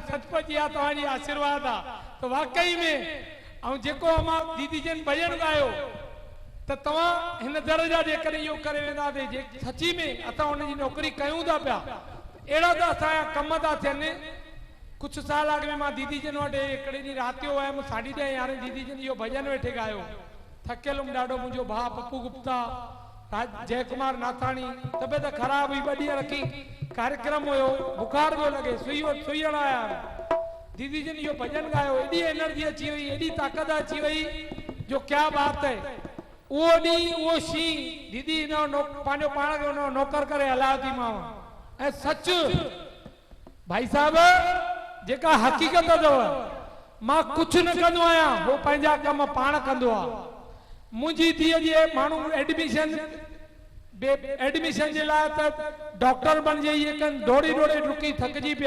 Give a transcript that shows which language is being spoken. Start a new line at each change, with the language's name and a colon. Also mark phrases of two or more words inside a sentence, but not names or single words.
Sindhi: सचपच इहा तव्हांजी आशीर्वाद आहे त
Hindi: वाकई में।
Sindhi: ऐं जेको अम्मा दीदी जन भॼन ॻायो त तव्हां हिन दर्जा जे करे इहो करे वेंदासीं, जे सची में असां हुनजी नौकरी कयूं था पिया, अहिड़ा त असांजा कम था थियनि। कुझु साल अॻु में मां दीदी जन वटि हिकिड़े ॾींहुं राति जो आयुमि, 10:30 यारहें दीदी जन इहो भॼन वेठे ॻायो। थकियल हुउमि ॾाढो, मुंहिंजो भाउ पप्पू गुप्ता, जय कुमार नाथाणी, तबियत ख़राब हुई, 2 ॾींहं रखी, कार्यक्रम हुयो, बुखार पियो लॻे, सुइण आया। दीदी जन इहो भॼन ॻायो, एॾी एनर्जी अची वई, एॾी ताक़त अची वई,
Hindi: जो क्या बात है।
Sindhi: उहो ॾींहुं उहो शींहुं दीदी पंहिंजो पाण खे हुन नौकर करे हलायो थी मां। ऐं सच भाई साहब जेका हक़ीक़त अथव, मां कुझु न कंदो आहियां, उहो पंहिंजा कम पाण कंदो आहे। मुंहिंजी धीअ जे माण्हू एडमिशन जे लाइ त डॉक्टर बणिजे, इहे कनि, दौड़ी डुकी थकिजी पिया।